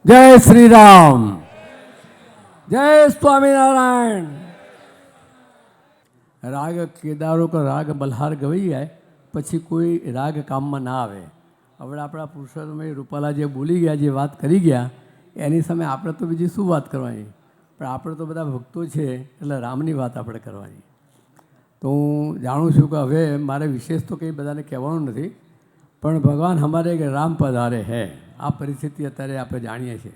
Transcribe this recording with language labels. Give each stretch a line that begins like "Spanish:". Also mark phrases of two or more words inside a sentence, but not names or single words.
Gujarati: जय श्री राम, जय स्वामीनारायण। રાગ કેદારો કા રાગ બલ્હાર ગવાઈ જાય પછી કોઈ રાગ કામમાં ના આવે। હવે આપણા પુરુષોત્તમ રૂપાલા જે બોલી ગયા, જે વાત કરી ગયા, એની સામે આપણે તો બીજી શું વાત કરવાની? પણ આપણે તો બધા ભક્તો છે એટલે રામની વાત આપણે કરવાની। તો હું જાણું છું કે હવે મારે વિશેષ તો કંઈ બધાને કહેવાનું નથી, પણ
Hindi: भगवान हमारे के राम पधारे है,
Gujarati: આ પરિસ્થિતિ અત્યારે આપણે જાણીએ છીએ।